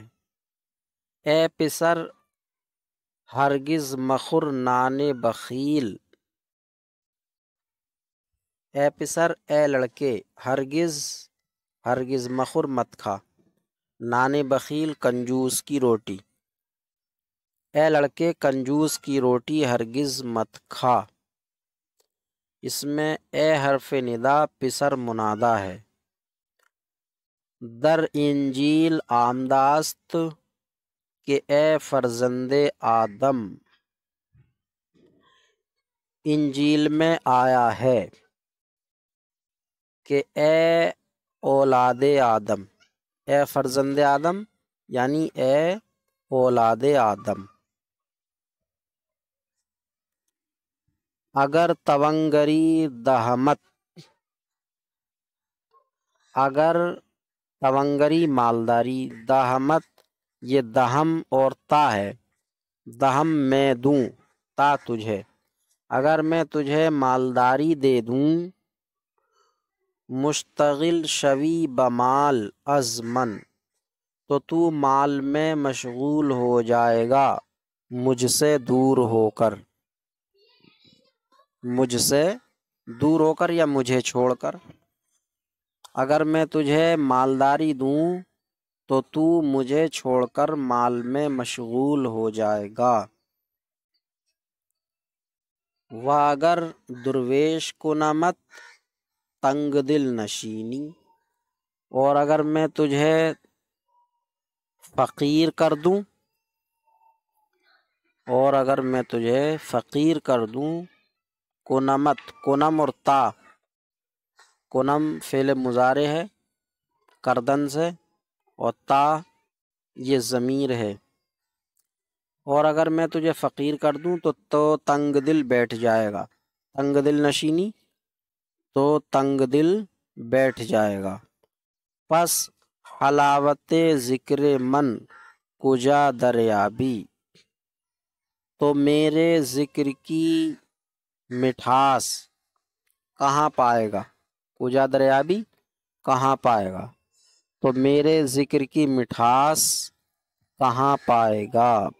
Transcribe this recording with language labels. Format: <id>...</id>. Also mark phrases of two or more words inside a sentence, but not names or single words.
<fa>اے پسر ہرگز مخور نان بخیل، اے پسر</fa> <ur>اے لڑکے ہرگز،</ur> <fa>ہرگز مخور</fa> <ur>مت کھا،</ur> <fa>نان بخیل</fa> <ur>کنجوس کی روٹی، اے لڑکے کنجوس کی روٹی ہرگز مت کھا۔ اس میں اے حرف ندا پسر منادا ہے۔</ur> <fa>در انجیل آمداست کہ اے فرزند آدم،</fa> <ur>انجیل میں آیا ہے کہ اے اولاد آدم،</ur> <fa>اے فرزند آدم</fa> <ur>یعنی اے اولاد آدم۔</ur> <fa>اگر تونگری دہمت،</fa> <ur>اگر تونگری مالداری، دہمت یہ دہم اور تا ہے، دہم میں دوں، تا تجھے، اگر میں تجھے مالداری دے دوں،</ur> <fa>مشتغل شوی بمال از من،</fa> <ur>تو مال میں مشغول ہو جائے گا مجھ سے دور ہو کر، مجھ سے دور ہو کر یا مجھے چھوڑ کر۔ اگر میں تجھے مالداری دوں تو مجھے چھوڑ کر مال میں مشغول ہو جائے گا۔</ur> <fa>و اگر درویش کنمت تنگ دل نشینی،</fa> <ur>اور اگر میں تجھے فقیر کر دوں، اور اگر میں تجھے فقیر کر دوں، کنمت کنم اور تا، کنم فعل مضارع ہے کردن سے، اور تا یہ ضمیر ہے، اور اگر میں تجھے فقیر کر دوں تو تنگ دل بیٹھ جائے گا،</ur> <fa>تنگ دل نشینی</fa> <ur>تو تنگ دل بیٹھ جائے گا۔</ur> <fa>پس حلاوت ذکر من کجا دریابی،</fa> <ur>تو میرے ذکر کی مٹھاس کہاں پائے گا،</ur> <fa>کجا دریابی</fa> <ur>کہاں پائے گا، تو میرے ذکر کی مٹھاس کہاں پائے گا۔</ur>